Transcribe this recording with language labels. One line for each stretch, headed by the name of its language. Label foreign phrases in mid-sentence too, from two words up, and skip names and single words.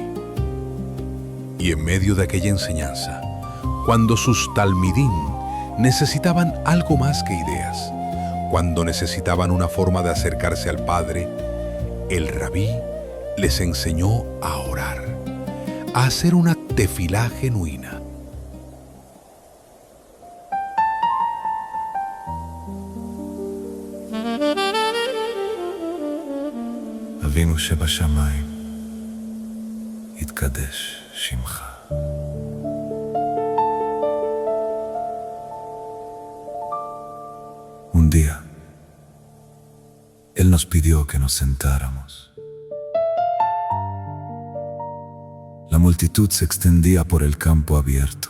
Spanish: Y en medio de aquella enseñanza, cuando sus talmidim necesitaban algo más que ideas, cuando necesitaban una forma de acercarse al Padre, el rabí les enseñó a orar, a hacer una tefilá genuina.
Hebrew: אבינו שבשמיים, יתקדש שמך.
Spanish: Un día, Él nos pidió que nos sentáramos. La multitud se extendía por el campo abierto.